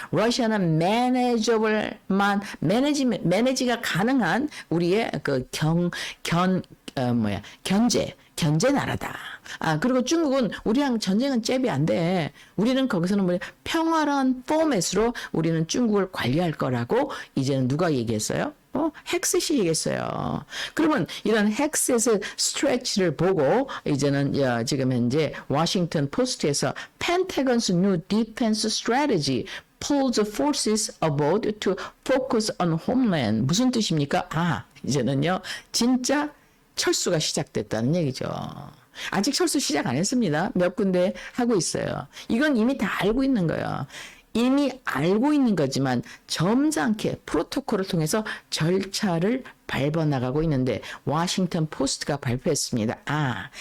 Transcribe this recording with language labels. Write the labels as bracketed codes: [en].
[ko] 러시아는 매니지가 가능한 우리의 견제 나라다. 그리고 중국은 우리랑 전쟁은 잽이 안 돼. 우리는 거기서는 평화로운 포맷으로 우리는 중국을 관리할 거라고 이제는 누가 얘기했어요? 헥셋이 얘기했어요. 그러면 이런 헥셋의 스트레치를 보고 이제는 지금 현재 워싱턴 포스트에서 [en] Pentagon's new defense strategy pulls forces abroad to focus on homeland. [ko] 무슨 뜻입니까? 이제는요, 진짜 철수가 시작됐다는 얘기죠. 아직 철수 시작 안 했습니다. 몇 군데 하고 있어요. 이건 이미 다 알고 있는 거예요. 이미 알고 있는 거지만 점잖게 프로토콜을 통해서 절차를 밟아나가고 있는데 워싱턴 포스트가 발표했습니다.